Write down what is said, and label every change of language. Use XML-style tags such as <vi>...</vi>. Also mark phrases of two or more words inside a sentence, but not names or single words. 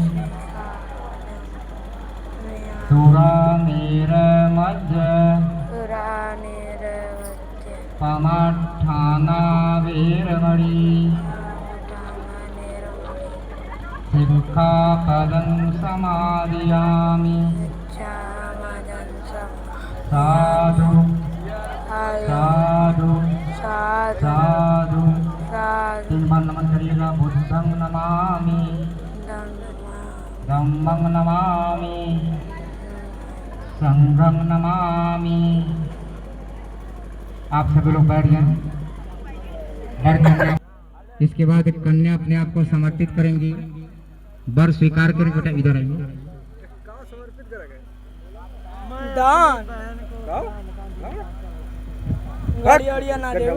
<pi>सुरामेरमज्ज पमाठाना वीरमणि सिक्खापदं समादयामि। साधु साधु साधु</pi> <hi>3 बार नमन करिएगा।</hi> <pi>बुद्धं नमामि, धम्मं नमामि, संघं नमामि।</pi> <hi>आप सभी लोग बैठ जाएं। इसके बाद कन्या अपने आप को समर्पित करेंगी, वर स्वीकार करेंगे। बेटा इधर आइए। दान गाड़ी अड़िया ना दे</hi>